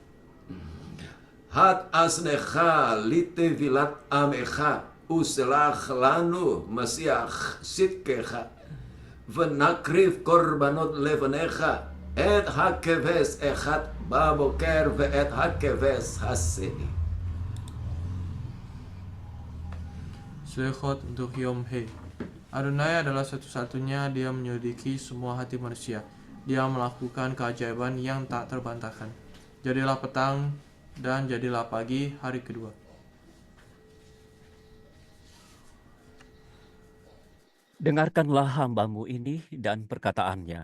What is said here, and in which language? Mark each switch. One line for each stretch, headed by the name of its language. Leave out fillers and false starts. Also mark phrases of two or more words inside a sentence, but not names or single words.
Hebrew: התעשנך לתבילת עמך, וסלח לנו משיח צדקך, ונקריב קורבנות לבניך, את הכבש אחד בבוקר ואת הכבש השני.
Indonesian: Selikhot untuk Yom He. Adonai adalah satu-satunya Dia menyelidiki semua hati manusia. Dia melakukan keajaiban yang tak terbantahkan. Jadilah petang dan jadilah pagi hari kedua. Dengarkanlah hamba-Mu ini dan perkataannya.